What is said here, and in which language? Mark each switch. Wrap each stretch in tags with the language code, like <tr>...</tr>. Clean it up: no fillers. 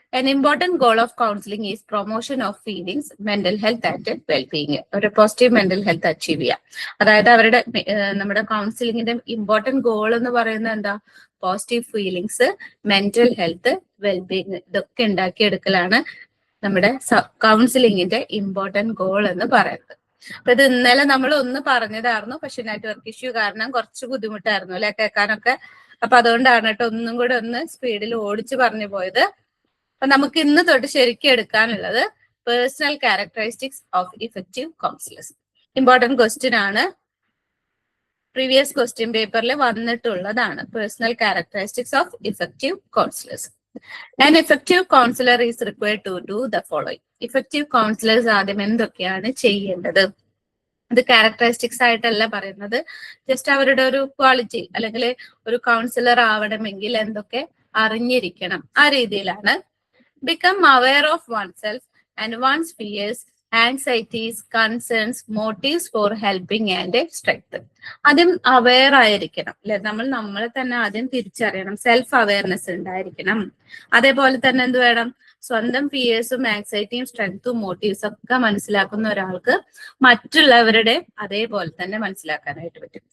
<en>An important goal of counseling is promotion of feelings, mental health and well-being.</en> <ml>ഒരു positive mental health achieve ചെയ്യാം. അതായത് അവരുടെ നമ്മുടെ കൗൺസിലിങ്ങിന്റെ important goal എന്ന് പറയുന്നത് എന്താ? Positive feelings, mental health, wellbeing, ഇതൊക്കെ ഉണ്ടാക്കിയെടുക്കലാണ് നമ്മുടെ കൗൺസിലിങ്ങിന്റെ ഇമ്പോർട്ടന്റ് ഗോൾ എന്ന് പറയുന്നത്. അപ്പൊ ഇത് ഇന്നലെ നമ്മൾ ഒന്ന് പറഞ്ഞതായിരുന്നു, പക്ഷെ നെറ്റ്വർക്ക് ഇഷ്യൂ കാരണം കുറച്ച് ബുദ്ധിമുട്ടായിരുന്നു അല്ലെ കേൾക്കാനൊക്കെ. അപ്പൊ അതുകൊണ്ടാണ് കേട്ടോ ഒന്നും കൂടെ ഒന്ന് സ്പീഡിൽ ഓടിച്ചു പറഞ്ഞു പോയത്. അപ്പൊ നമുക്ക് ഇന്ന് തൊട്ട് ശരിക്കും എടുക്കാനുള്ളത്</ml> <en>Personal characteristics of effective counsellors.</en> <ml>Important question ആണ്. പ്രീവിയസ് ക്വസ്റ്റ്യൻ പേപ്പറിൽ വന്നിട്ടുള്ളതാണ്.</ml> <en>Personal characteristics of effective counsellors. An effective counselor is required to do the following.</en> <ml>Effective counselors ആദ്യം എന്തൊക്കെയാണ് ചെയ്യേണ്ടത്? ഇത് ക്യാരക്ടറിസ്റ്റിക്സ് ആയിട്ടല്ല പറയുന്നത്, ജസ്റ്റ് അവരുടെ ഒരു ക്വാളിറ്റി അല്ലെങ്കിൽ ഒരു കൗൺസിലർ ആവണമെങ്കിൽ എന്തൊക്കെ അറിഞ്ഞിരിക്കണം ആ രീതിയിലാണ്.</ml> <en>Become aware of oneself and one's fears, anxieties, concerns, motives for helping and strength.</en> <ml>ആദ്യം അവെയർ ആയിരിക്കണം അല്ലെ, നമ്മളെ തന്നെ ആദ്യം തിരിച്ചറിയണം, സെൽഫ് അവയർനെസ് ഉണ്ടായിരിക്കണം. അതേപോലെ തന്നെ എന്ത് വേണം, സ്വന്തം ഫിയേഴ്സും ആങ്സൈറ്റിയും സ്ട്രെങ്ത്തും മോട്ടീവ്സും ഒക്കെ മനസ്സിലാക്കുന്ന ഒരാൾക്ക് മറ്റുള്ളവരുടെ അതേപോലെ തന്നെ മനസ്സിലാക്കാനായിട്ട് പറ്റും.</ml>